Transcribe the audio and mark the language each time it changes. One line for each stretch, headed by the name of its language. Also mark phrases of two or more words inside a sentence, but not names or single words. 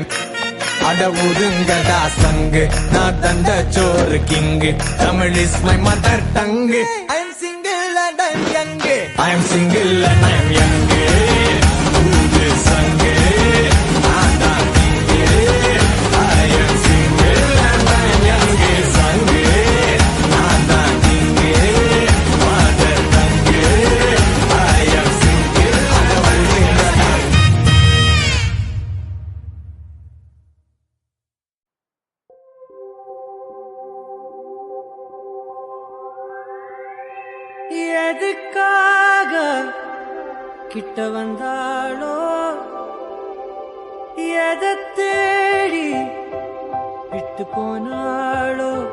Tamil: அட ஒதுங்கடா சங்கு, நான் தந்த சோறு கிங்கு, தமிழ்
English: is my mother tongue, I am single and I am young. I am single and I am young.
Tamil: ஊது சங்கு, நான் தான் கிங்கு,
English: I am single and I am young.
Tamil: சங்கு, நான் தான் கிங்கு,
English: mother tongue, I am single.
Tamil: அட ஒதுங்கடா. எதுக்காக கிட்ட வந்தாளோ, எதை தேடி விட்டு போனாளோ.